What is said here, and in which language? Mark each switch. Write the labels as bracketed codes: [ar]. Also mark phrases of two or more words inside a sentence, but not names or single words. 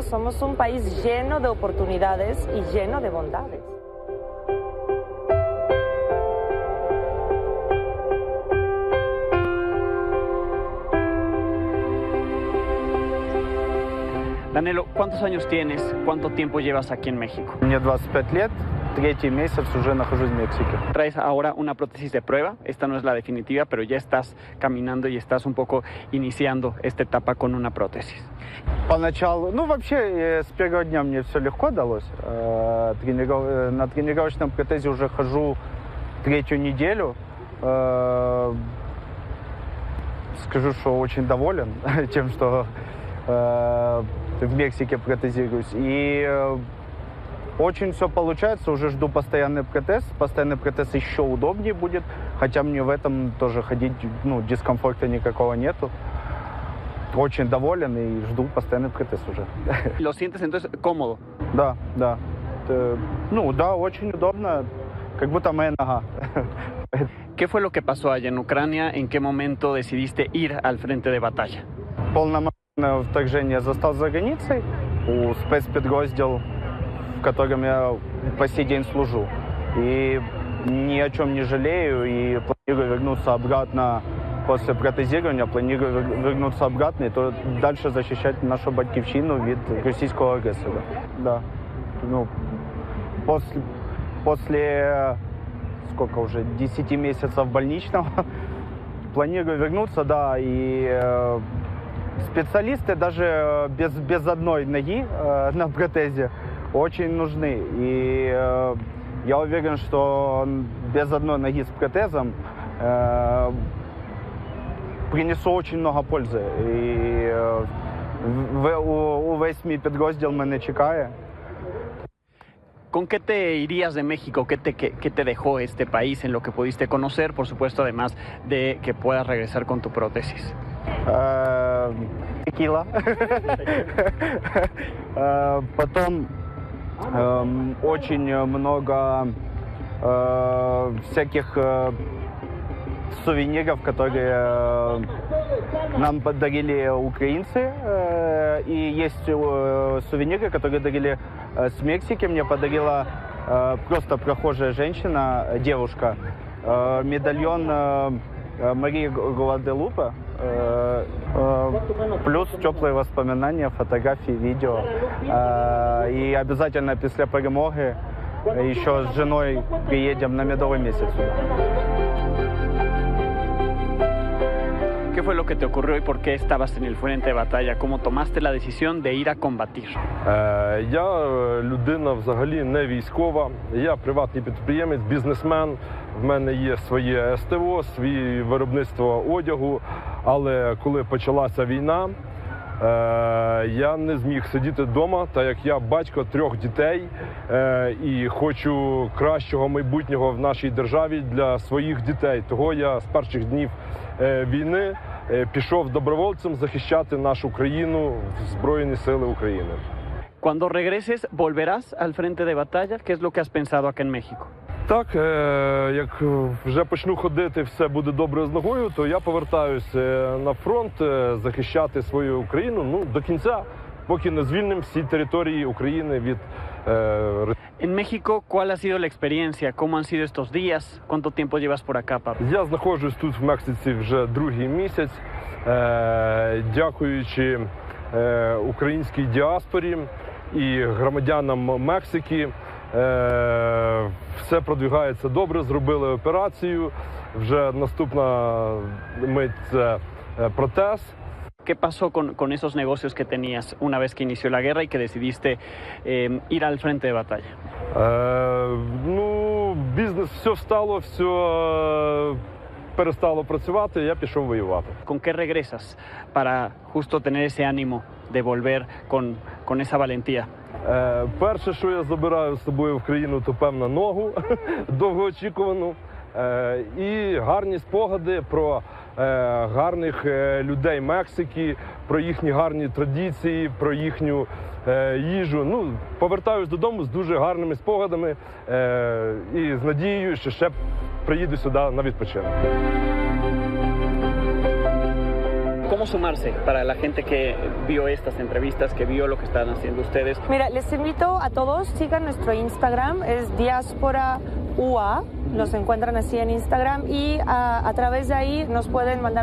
[es] Somos un país lleno de oportunidades y lleno de bondades. Danilo, ¿cuántos años tienes? ¿Cuánto tiempo llevas aquí en México? [ru] Мне 25 лет, 3-й месяц уже нахожусь в Мексике. [es] Traes ahora una prótesis de prueba, esta no es la definitiva, pero ya estás caminando y estás un poco iniciando esta etapa con una prótesis. [ru] Поначалу, вообще, с первого дня мне все легко далось. На тренировочном протезе уже хожу 3-ю неделю. Скажу, что очень доволен тем, что в Мексике протезируюсь. И очень все получается, уже жду постоянный протез. Постоянный протез еще удобнее будет, хотя мне в этом тоже ходить, дискомфорта никакого нету. Очень доволен и жду постоянный протез уже. [es] ¿Lo sientes entonces cómodo? [ru] Да. Да, очень удобно, как будто моя нога. [es] ¿Qué fue lo que pasó allá en Ucrania? ¿En qué momento decidiste ir al frente de batalla? [ru] Полномасштабное вторжение застал за границей у спецподроздел, в котором я по сей день служу. И ни о чем не жалею и планирую вернуться обратно после протезирования, планирую вернуться обратно и то дальше защищать [uk] нашу батьківщину від російського агресора. [ru] Да. После сколько уже, 10 месяцев больничного, планирую вернуться, да, и специалисты даже без одной ноги на протезе очень нужны. И я уверен, что без одной ноги с протезом принесу очень много пользы. И [uk] Увесь мій підрозділ мене чекає. [es] ¿Con qué te irías de México? ¿Qué te dejó este país en lo que pudiste conocer? Por supuesto, además de que puedas regresar con tu prótesis. Tequila. [ru] Потом очень много всяких сувениров, которые нам подарили украинцы. И есть сувениры, которые дарили с Мексики. Мне подарила просто прохожая женщина, девушка, медальон Марии Гваделупе, плюс теплые воспоминания, фотографии, видео. И обязательно после перемоги еще с женой приедем на медовый месяц сюда. [es] ¿Qué fue lo que te ocurrió y por qué estabas en el frente de batalla? ¿Cómo tomaste la decisión de ir a combatir? [uk] Я людина взагалі не військова, я приватний підприємець, бізнесмен. В мене є своє СТО, своє виробництво одягу, але коли почалася війна, я не зміг сидіти вдома, так як я батько 3 дітей і хочу кращого майбутнього в нашій державі для своїх дітей. Того я з перших днів війни пішов добровольцем захищати нашу країну, Збройні Сили України. [es] Cuando regreses, ¿volverás al frente de batalla? ¿Qué es lo que has pensado acá en México? [uk] Так, як вже почну ходити, все буде добре з ногою, то я повертаюся на фронт захищати свою Україну до кінця, поки не звільнимо всі території України від [es] En México, ¿cuál ha sido la experiencia? ¿Cómo han sido estos días? ¿Cuánto tiempo llevas por acá, Pablo? [uk] Я знаходжусь тут в Мексиці вже 2-й місяць, дякуючи українській діаспорі і громадянам Мексики. Все продвигається добре, зробили операцію, вже наступна мить це протез. [es] ¿Qué pasó con esos negocios que tenías una vez que inició la guerra y que decidiste ir al frente de batalla? [uk] Бізнес, все встало, все перестало працювати, я пішов воювати. [es] ¿Con qué regresas para justo tener ese ánimo de volver con esa valentía? [uk] Перше, що я забираю з собою в країну, то певна ногу, довгоочікувану, і гарні спогади про гарних людей Мексики, про їхні гарні традиції, про їхню їжу. Повертаюсь додому з дуже гарними спогадами і з надією, що ще приїду сюди на відпочинок. [es] ¿Cómo sumarse para la gente que vio estas entrevistas, que vio lo que están haciendo ustedes? Mira, les invito a todos, sigan nuestro Instagram, es Diáspora UA, los encuentran así en Instagram y a través de ahí nos pueden mandar